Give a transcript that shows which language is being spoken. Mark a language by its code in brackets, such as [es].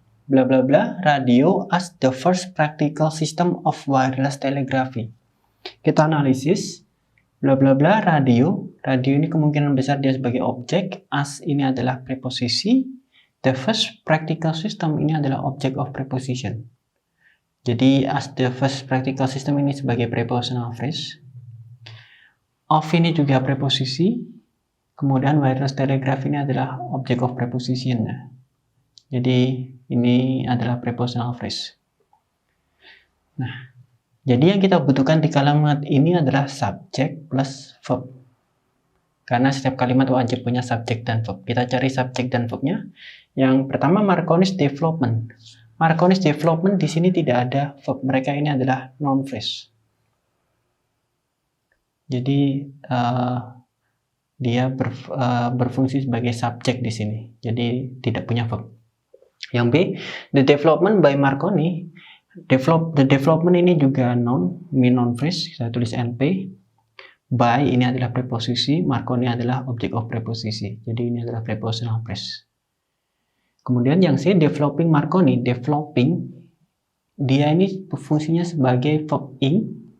[en] Bla bla bla, radio as the first practical system of wireless telegraphy. [id] Kita analisis. Bla bla bla, radio. Radio ini kemungkinan besar dia sebagai objek. As ini adalah preposisi. The first practical system ini adalah object of preposition. Jadi as the first practical system ini sebagai prepositional phrase. Of ini juga preposisi. Kemudian wireless telegraph ini adalah object of preposition. Jadi ini adalah prepositional phrase. Nah, jadi yang kita butuhkan di kalimat ini adalah subject plus verb. Karena setiap kalimat wajib punya subject dan verb. Kita cari subject dan verbnya. Yang pertama Marconi's development. Marconi's development di sini tidak ada verb. Mereka ini adalah noun phrase. Jadi dia berfungsi sebagai subjek di sini. Jadi tidak punya verb. Yang B, [en] the development by Marconi. [id] The development ini juga noun, noun phrase. Saya tulis NP. By ini adalah preposisi, Marconi adalah object of preposisi. Jadi ini adalah prepositional phrase. Kemudian yang C, developing Marconi. Developing, dia ini fungsinya sebagai verb ing.